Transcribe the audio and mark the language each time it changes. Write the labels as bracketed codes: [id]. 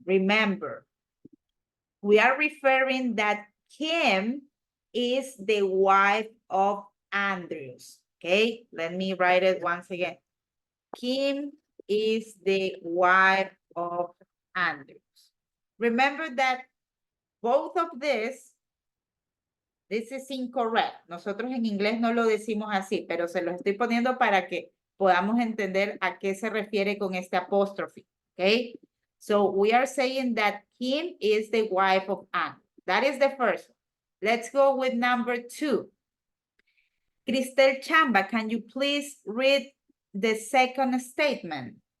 [en] Remember, we are referring that Kim is the wife of Andrews, okay? Let me write it once again. Kim is the wife of Andrews. Remember that both of this is incorrect. [es] Nosotros en inglés no lo decimos así, pero se lo estoy poniendo para que podamos entender a qué se refiere con este apóstrofe, okay? [en] So we are saying that Kim is the wife of Andrew. That is the first one. Let's go with number 2. Cristel Chamba, can you please read the second statement?